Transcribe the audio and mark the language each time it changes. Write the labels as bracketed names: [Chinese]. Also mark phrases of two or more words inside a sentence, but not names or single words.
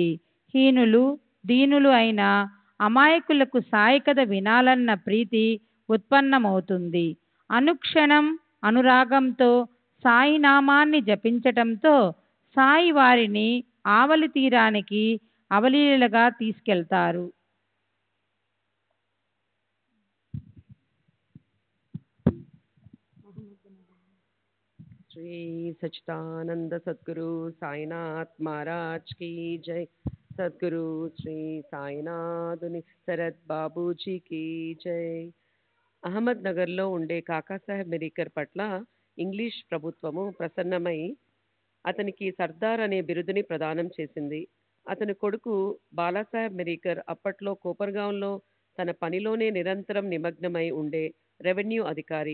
[Telugu] హీనులు దీనులు అయిన అమాయకులకు సాయి కథ వినాలన్న ప్రీతి ఉత్పన్నమవుతుంది. అనుక్షణం అనురాగంతో సాయి నామాన్ని జపించటంతో సాయి వారిని ఆవలి తీరానికి అవలీలగా తీసుకెళ్తారు. [Hindi] श्री सच्चिदानंद सद्गुरु साईनाथ महाराज की जय। सद्गुरु श्री [Telugu] సాయినాథుని శరత్ బాబూజీకి జై. అహ్మద్ నగర్లో ఉండే కాకాసాహెబ్ మిరీకర్ పట్ల ఇంగ్లీష్ ప్రభుత్వము ప్రసన్నమై అతనికి సర్దార్ అనే బిరుదుని ప్రదానం చేసింది. అతని కొడుకు బాలాసాహెబ్ మిరీకర్ అప్పట్లో కోపర్గాంలో తన పనిలోనే నిరంతరం నిమగ్నమై ఉండే రెవెన్యూ అధికారి.